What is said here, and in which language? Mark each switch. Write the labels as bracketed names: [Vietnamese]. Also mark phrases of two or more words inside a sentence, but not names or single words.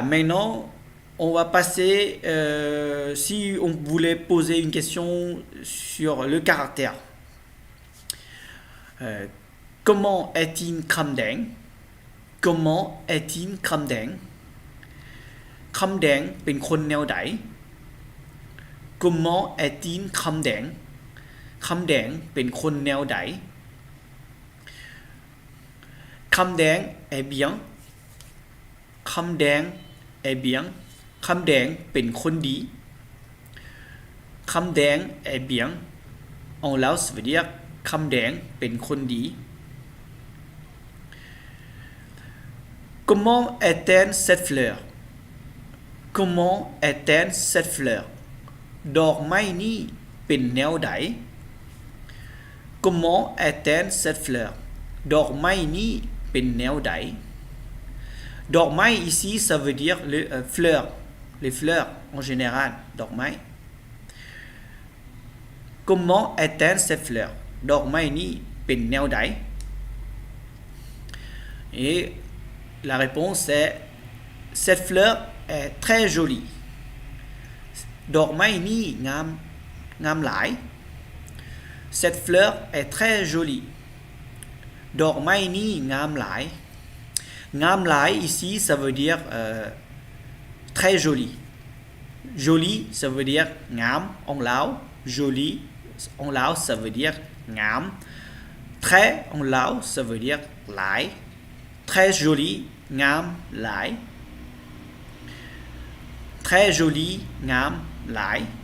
[French] Maintenant, on va passer. Si on voulait poser une question sur le caractère. Comment est-il Khamdeng? Comment est-il Khamdeng? [Lao] Khamdeng ເປັນຄົນແນວໃດ [French] Comment est-il Khamdeng? [Lao] Khamdeng ເປັນຄົນແນວໃດ [French] Khamdeng est bien. Khamdeng est bien. [Lao] Khamdeng เป็นคนดี [French] Khamdeng est bien. En Lao, ça veut dire [Lao] Khamdeng เป็นคนดี [French] Comment est-elle cette fleur? Comment est-elle cette fleur? [Lao] ດອກໄມ້ນີ້ເປັນແນວໃດ [French] Comment est-elle cette fleur? [Lao] ດອກໄມ້ນີ້ເປັນແນວໃດ [French] ดอกไม้ ici ça veut dire les fleurs. Les fleurs en général, ดอกไม้ Comment est-elle cette fleur? [Lao] ດອກໄມ້ນີ້ເປັນແນວໃດ [French] Et la réponse est cette fleur est très jolie. [Lao] ດອກໄມ້ນີ້ງາມຫຼາຍ [French] Cette fleur est très jolie. [Lao] ດອກໄມ້ນີ້ງາມຫຼາຍ ງາມຫຼາຍ [French] ici, ça veut dire très joli. Joli, ça veut dire ngam, en lao. Joli, en lao, ça veut dire ngam. Très, en lao, ça veut dire lai. Très joli, [Lao] ງາມ, ຫຼາຍ. [French] Très joli, [Lao] ງາມ, ຫຼາຍ.